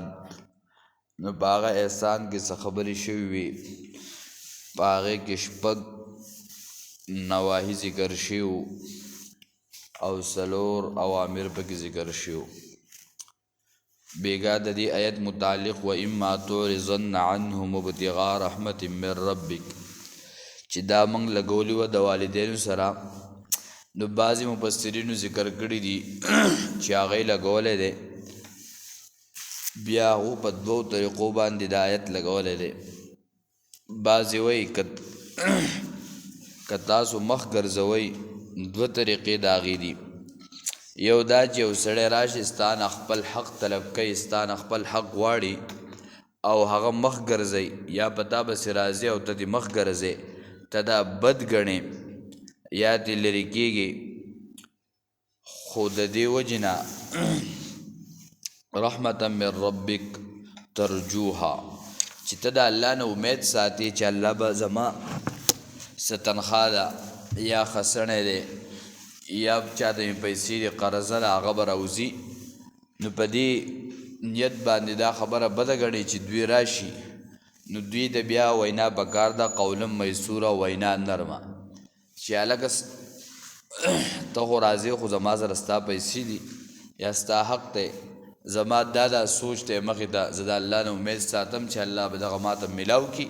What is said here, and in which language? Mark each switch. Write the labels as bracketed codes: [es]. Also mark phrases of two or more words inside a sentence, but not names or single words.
[ps] نو په هغه احسان کې څه خبرې شوي وي، په هغې کې 6 نواهي ذکر شوي او 4 اوامر پکې ذکر شوي. بیګا د دې آیت متعلق [ar] وإما تعرضن عنهم ابتغاء رحمة من ربک [ps] چې دا موږ لګولي وه د والدینو سره. نو بعضې مفسرینو ذکر کړي دي چې هغه یې لګولی دی، بیا هغو په 2 طریقو باندې د آیت لګولی دی. بعضې وایي که تاسو مخ ګرځوئ 2 طریقې د هغې دي. یو دا چې یو سړی راشي ستانه خپل حق طلب کوي، ستانه خپل حق غواړي او هغه مخ ګرځئ، یا په تا پسې راځي او ته دې مخ ګرځې، ته دا بد ګڼې یا دې لرې کېږي. خو د دې وجې نه [ar] رحمة من ربک ترجوها [ps] چې ته د الله نه امید ساتي چې الله به زما څه تنخواه ده یا خسنی دی یا چاته مې پیسې دي قرضه ده هغه به راوځي. نو په دې نیت باندې دا خبره بده ګڼي چې دوی راشي، نو دوی د بیا وینا پکار ده [ar] قولا میسوره، [ps] وینا نرمه، چې هلکه ته خو راځې خو زما سره ستا پیسې دي یا ستا حق دی، زما دا سوچ دی مخې ته، زه د الله نه امید ساتم چې الله به دغه ماته میلاو کي.